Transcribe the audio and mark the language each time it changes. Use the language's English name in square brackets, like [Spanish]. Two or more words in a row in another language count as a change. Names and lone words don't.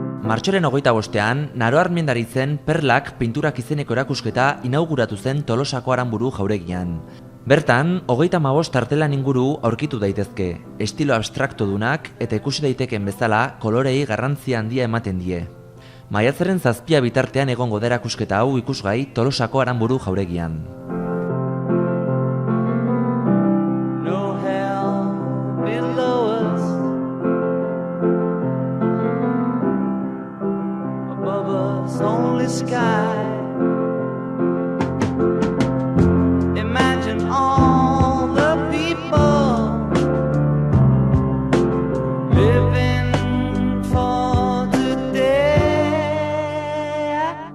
[Basque] Martxoaren 25ean, Naro Armendaritzen Perlak pinturak izeneko erakusketa inauguratu zen Tolosako Aranburu jauregian. Bertan, 35 artelan inguru aurkitu daitezke, estilo abstraktodunak eta ikusi daiteken bezala kolorei garrantzia handia ematen die. Maiatzaren 7 bitartean egongo da erakusketa hau ikusgai Tolosako Aranburu jauregian. [English] Only sky. Imagine all the people living for today.